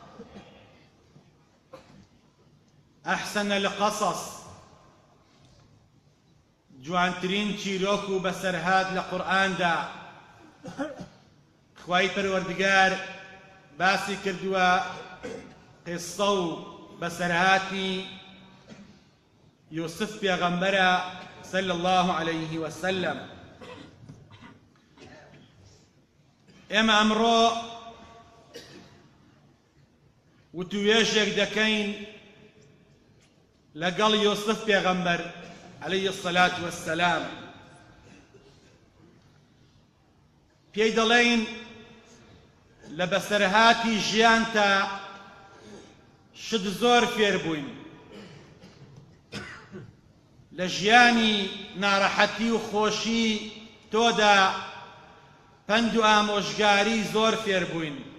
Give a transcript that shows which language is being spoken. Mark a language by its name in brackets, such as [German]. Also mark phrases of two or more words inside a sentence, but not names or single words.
[Arabic] ئەحسەنە القەسەس، [Central Kurdish] جوانترین چیرۆک و بەسەرهات لە قورئاندا خوای پەروەردگار باسی کردووە قیسە و بەسەرهاتی یوسف پێغەمبەرە [Arabic] صلی الله عليه وسلم. [Central Kurdish] ئێمە ئەمڕۆ وتوێژێک دەکەین لەگەڵ یوسف پێغەمبەر [Arabic] عليه الصلاة والسلام. [Central Kurdish] پێی دەڵێین لە بەسەرهاتی ژیانتا شت زۆر فێر بووین، لە ژیانی ناڕەحەتی و خۆشی تۆدا پند و ئامۆژگاری زۆر فێر بووین.